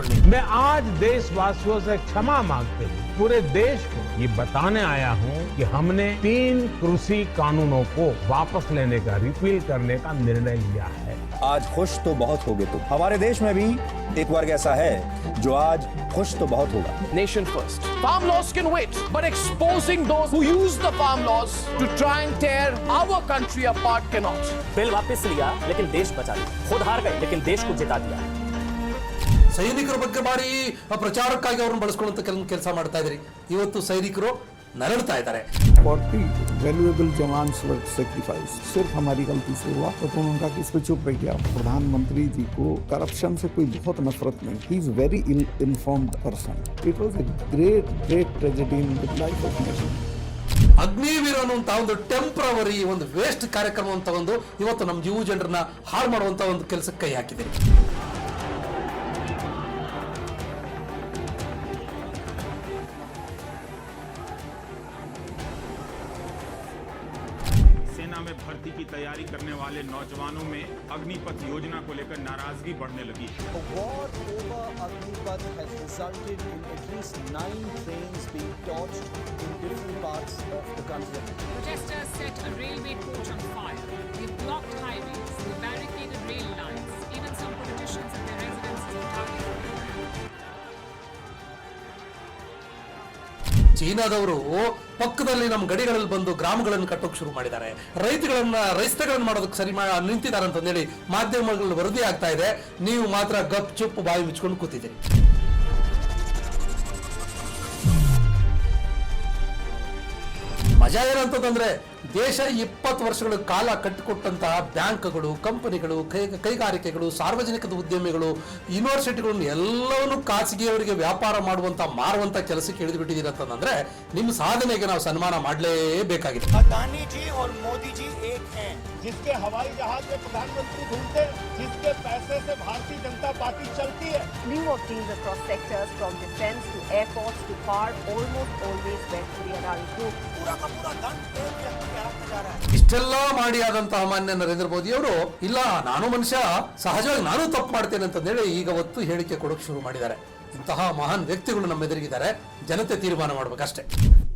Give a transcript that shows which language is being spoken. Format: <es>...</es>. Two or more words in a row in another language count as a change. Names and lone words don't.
<hi>मैं आज देशवासियों से क्षमा मांगते हुए पूरे देश को ये बताने आया हूँ कि हमने 3 कृषि कानूनों को वापस लेने का, रिपील करने का निर्णय लिया है. आज खुश तो बहुत होगे तुम. हमारे देश में भी एक वर्ग ऐसा है जो आज खुश तो बहुत होगा.</hi> <en>Nation first. Farm laws can wait, but exposing those who use the farm laws to try and tear our country apart cannot.</en> <hi>बिल वापस लिया लेकिन देश बचा लिया. खुद हार गए लेकिन देश को जिता दिया.</hi> <kn>ಸೈನಿಕರ ಬಗ್ಗೆ ಮಾಡಿ ಪ್ರಚಾರಕ್ಕಾಗಿ ಅವ್ರನ್ನ ಬಳಸ್ಕೊಳ್ಳುವಂತ ಕೆಲಸ ಮಾಡ್ತಾ ಇದ್ರಿ. ಇವತ್ತು ಸೈನಿಕರು ನರಳ್ತಾ ಇದ್ದಾರೆ.</kn> <hi>40 वैल्यूएबल जवान सेक्रीफाइस सिर्फ हमारी गलती से हुआ, तो उनका किस पे चुप रह गया. प्रधानमंत्री जी को करप्शन से कोई बहुत नफरत नहीं.</hi> <en>He is very informed person. It was a great tragedy in the life of nation.</en> <kn>ಅಗ್ನಿವೀರ ಅನ್ನುವಂತ ಒಂದು ಟೆಂಪ್ರವರಿ ಒಂದು ವೇಸ್ಟ್ ಕಾರ್ಯಕ್ರಮವನ್ನು ತಗೊಂಡು ಇವತ್ತು ನಮ್ಮ ಯುವ ಜನರನ್ನ ಹಾಳು ಮಾಡುವಂತ ಒಂದು ಕೆಲಸಕ್ಕೆ ಕೈ ಹಾಕಿದ್ದೀರಿ.</kn> <hi>सेना में भर्ती की तैयारी करने वाले नौजवानों में अग्निपथ योजना को लेकर नाराजगी बढ़ने लगी.</hi> <en>The war over Agnipath has resulted in at least 9 trains being torched in different parts of the country. Protesters set a railway coach on fire. They blocked highways, they barricaded rail lines. Even some politicians and their residences were targeted.</en> <kn>ಚೀನಾದವರು ಪಕ್ಕದಲ್ಲಿ ನಮ್ಮ ಗಡಿಗಳಲ್ಲಿ ಬಂದು ಗ್ರಾಮಗಳನ್ನು ಕಟ್ಟೋಕೆ ಶುರು ಮಾಡಿದ್ದಾರೆ. ರಸ್ತೆಗಳನ್ನು ಮಾಡೋದಕ್ಕೆ ಸರಿ ನಿಂತಿದ್ದಾರೆ ಅಂತ ಹೇಳಿ ಮಾಧ್ಯಮಗಳಲ್ಲಿ ವರದಿ ಆಗ್ತಾ ಇದೆ. ನೀವು ಮಾತ್ರ ಗಪ್ ಚುಪ್ ಬಾಯಿ ಮುಚ್ಕೊಂಡು ಕೂತಿದ್ದೀರಿ. ಮಜಾ ಏನಂತಂದ್ರೆ ದೇಶ 20 ವರ್ಷಗಳ ಕಾಲ ಕಟ್ಟಿಕೊಟ್ಟಂತಹ ಬ್ಯಾಂಕ್ಗಳು, ಕಂಪನಿಗಳು, ಕೈಗಾರಿಕೆಗಳು, ಸಾರ್ವಜನಿಕ ಉದ್ಯಮಿಗಳು, ಯೂನಿವರ್ಸಿಟಿಗಳನ್ನು ಎಲ್ಲವನ್ನೂ ಖಾಸಗಿಯವರಿಗೆ ವ್ಯಾಪಾರ ಮಾಡುವಂತ ಮಾರುವಂತ ಕೆಲಸಕ್ಕೆ ಇಳಿದು ಬಿಟ್ಟಿದ್ದೀರ ಅಂತಂದ್ರೆ ನಿಮ್ಮ ಸಾಧನೆಗೆ ನಾವು ಸನ್ಮಾನ ಮಾಡಲೇಬೇಕಾಗಿದೆ.</kn> <hi>अडानी जी और मोदी जी एक हैं, जिसके हवाई जहाज में प्रधानमंत्री घूमते, जिसके पैसे से भारतीय जनता पार्टी चलती है.</hi> <en>Slew of deals across sectors from defense to airports to power almost always went to the Adani Group.</en> <hi>पूरा का पूरा धन एक व्यक्ति के हाथ में जा रहा है.</hi> <kn>ಇಷ್ಟೆಲ್ಲ ಮಾಡಿ ಆದಂತಹ ಮಾನ್ಯ ನರೇಂದ್ರ ಮೋದಿ ಅವರು ಇಲ್ಲ ನಾನು ಮನುಷ್ಯ ಸಹಜವಾಗಿ ನಾನು ತಪ್ಪು ಮಾಡ್ತೇನೆ ಅಂತಂದೇಳಿ ಈಗ ಒತ್ತು ಹೇಳಿಕೆ ಕೊಡೋಕೆ ಶುರು ಮಾಡಿದ್ದಾರೆ. ಇಂತಹ ಮಹಾನ್ ವ್ಯಕ್ತಿಗಳು ನಮ್ಮ ಎದುರಿಗಿದ್ದಾರೆ. ಜನತೆ ತೀರ್ಮಾನ ಮಾಡ್ಬೇಕಷ್ಟೇ.</kn>